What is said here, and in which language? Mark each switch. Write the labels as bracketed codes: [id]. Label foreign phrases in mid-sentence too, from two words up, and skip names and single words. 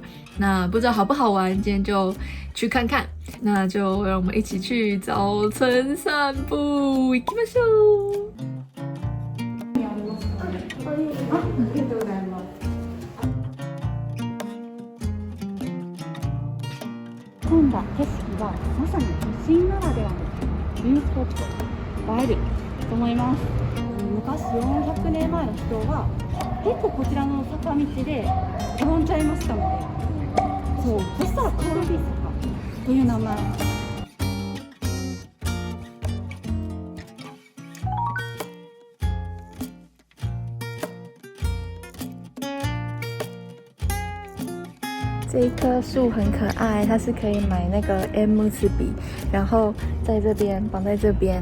[zh] 那不知道好不好玩，今天就去看看。那就让我们一起去早晨散步， [ja] 行きましょう。込んだ景色がまさに都心ならではのビュースポット、映えると思います。昔400年前の人は結構こちらの坂道で転んじゃいましたので、そしたらコールビー坂という名前。 [zh] 这一棵树很可爱，它是可以买那个 M 字笔，然后在这边绑在这边。